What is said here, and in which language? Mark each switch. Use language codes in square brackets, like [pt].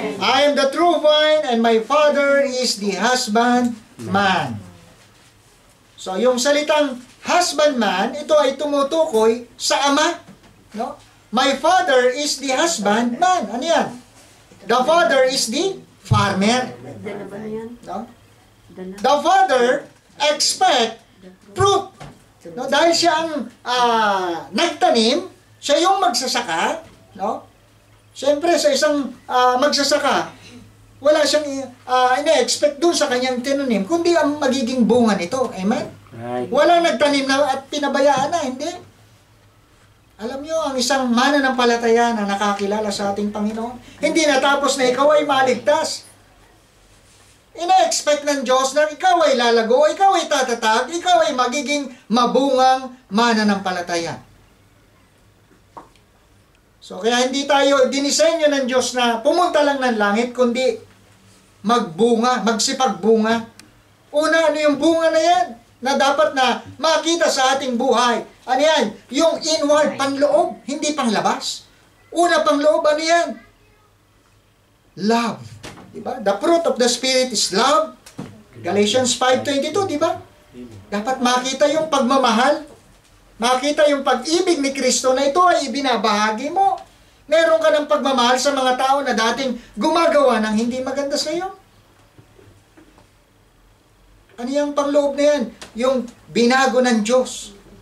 [en] I am the true vine and my Father is the husbandman. [tl] So, yung salitang husbandman, ito ay tumutukoy sa Ama. No? [en] My Father is the husbandman. [tl] Ano yan? [en] The Father is the farmer. No? The Father expect fruit. [tl] No? Dahil siya ang nagtanim, siya yung magsasaka. No? Siyempre, sa isang magsasaka, wala siyang ina-expect dun sa kanyang tinanim, kundi ang magiging bunga nito. Amen? Right. Wala nagtanim na at pinabayaan na, hindi. Alam nyo, ang isang mananampalataya na nakakilala sa ating Panginoon, hindi natapos na ikaw ay maligtas. Ina-expect ng Diyos na ikaw ay lalago, ikaw ay tatatag, ikaw ay magiging mabungang mananampalataya. So, kaya hindi tayo dinisenyo ng Diyos na pumunta lang ng langit, kundi magbunga, magsipagbunga. Una, ano yung bunga na yan? Na dapat na makita sa ating buhay. Ano yan? Yung inward, panloob, hindi panglabas. Una, panloob, ano yan? Love. Diba? [en] The fruit of the Spirit is love. [tl] Galatians 5:22, diba? Dapat makita yung pagmamahal. Makita yung pag-ibig ni Kristo na ito ay ibinabahagi mo. Meron ka ng pagmamahal sa mga tao na dating gumagawa ng hindi maganda sa iyo. Ano yung pangloob na yan? Yung binago ng Diyos.